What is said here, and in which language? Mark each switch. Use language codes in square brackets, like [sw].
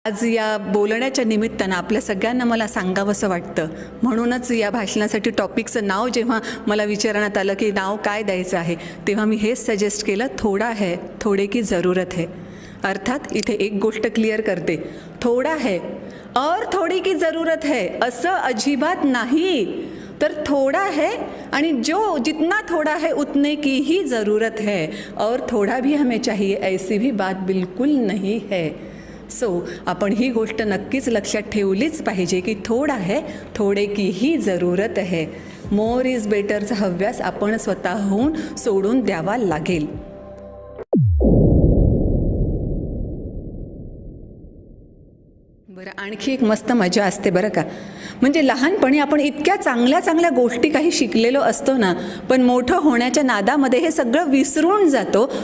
[mr] आज या बोलण्याच्या निमित्तानं आपल्या सगळ्यांना मला सांगावंसं वाटतं. म्हणूनच या भाषणासाठी टॉपिकचं नाव जेव्हा मला विचारण्यात आलं की नाव काय द्यायचं आहे, तेव्हा मी हेच सजेस्ट केलं, [hi] थोडा है थोडे की ज़रूरत है. [mr] अर्थात इथे एक गोष्ट क्लिअर करते, [hi] थोडा है और थोड़ी की ज़रूरत है [mr] असं अजिबात नाही, तर [hi] थोड़ा है आणि जो जितना थोड़ा है उतने की ही ज़रूरत है और थोड़ा भी हमें चाहिए ऐसी भी बात बिल्कुल नहीं है. [mr] आपण ही गोष्ट नक्कीच लक्षात ठेवलीच पाहिजे की [hi] थोडा है थोडे की ही ज़रूरत है. [en] more is बेटरचा [mr] हव्यास आपण स्वतःहून सोडून द्यावा लागेल. बरं, आणखी एक मस्त मजा असते बरं का. म्हणजे लहानपणी आपण इतक्या चांगल्या चांगल्या गोष्टी काही शिकलेलो असतो ना, पण मोठं होण्याच्या नादामध्ये हे सगळं विसरून जातो.